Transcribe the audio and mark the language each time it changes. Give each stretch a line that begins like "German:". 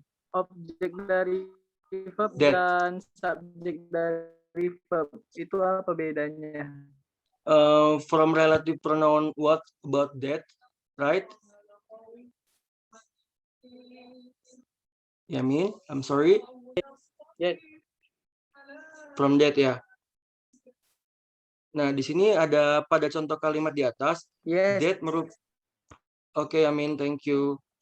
Indonesian: Objek dari verb dan subjek dari verb itu apa bedanya?
English: From relative pronoun, what about that, right? Yamin, I'm sorry. Yes. From that ya.
Indonesian: Nah, di sini ada pada contoh kalimat di atas.
English: Yes. That Oke, Yamin, thank you.